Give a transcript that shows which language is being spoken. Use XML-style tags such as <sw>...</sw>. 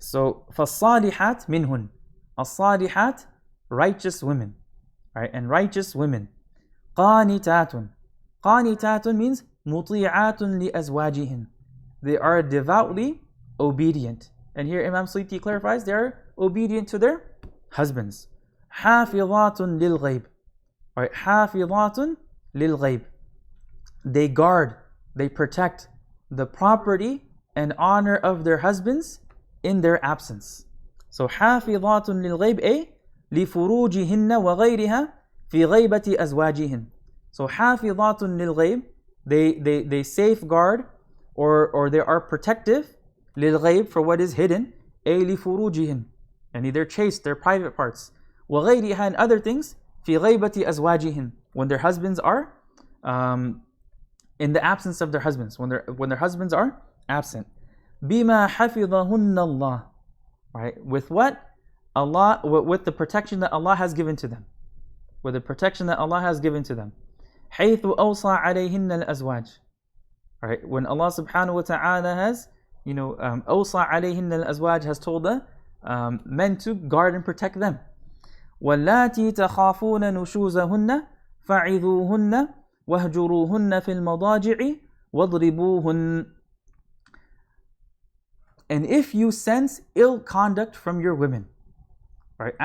<en>So</en> <ar>فَالصَّالِحَاتْ مِنْهُنْ,</ar> <en>as-salihat, righteous women. Right? And righteous women. قَانِتَاتٌ, قَانِتَاتٌ means</en> <ar>مُطِيعَاتٌ لِأَزْوَاجِهِنْ,</ar> <en>they are devoutly obedient. And here Imam Suyuti clarifies, they are obedient to their husbands.</en> <ar>حَافِظَاتٌ لِلْغَيْبِ, right? حَافِظَاتٌ لِلْغَيْبِ,</ar> <en>they guard, they protect the property and honor of their husbands in their absence.</en> <ar>So حَافِظَاتٌ لِلْغَيْبِ أي لِفُرُوجِهِنَّ وَغَيْرِهَا فِي غَيْبَةِ أَزْوَاجِهِنْ.</ar> <en>So</en> <ar>حَافِظَاتٌ لِلْغَيْبِ,</ar> <en>they safeguard or they are protective, لِلْغَيْبِ, for what is hidden,</en> <ar>أي لِفُرُوجِهِنْ,</ar> <en>and their chaste, their private parts, وَغَيْرِهَا, and other things,</en> <ar>فِي غَيْبَةِ أَزْوَاجِهِنْ,</ar> <en>when their husbands are in the absence of their husbands, when their husbands are absent.</en> <ar>بِمَا حَفِظَهُنَّ اللَّهِ, right?</ar> <en>With what? Allah, with the protection that Allah has given to them. With the protection that Allah has given to them.</en> <ar>حَيْثُ أَوْصَى عَلَيْهِنَّ الْأَزْوَاجِ, right?</ar> <en>When Allah subhanahu wa ta'ala has,</en> <ar>أَوْصَى عَلَيْهِنَّ الْأَزْوَاج,</ar> <en>has told the men to guard and protect them.</en> <ar>وَاللَّاتِي تَخَافُونَ نُشُوزَهُنَّ فَعِذُوهُنَّ وَهْجُرُوهُنَّ فِي الْمَضَاجِعِ وَاضْرِبُوهُنَّ,</ar> <en>and if you sense ill conduct from your women, right?</en>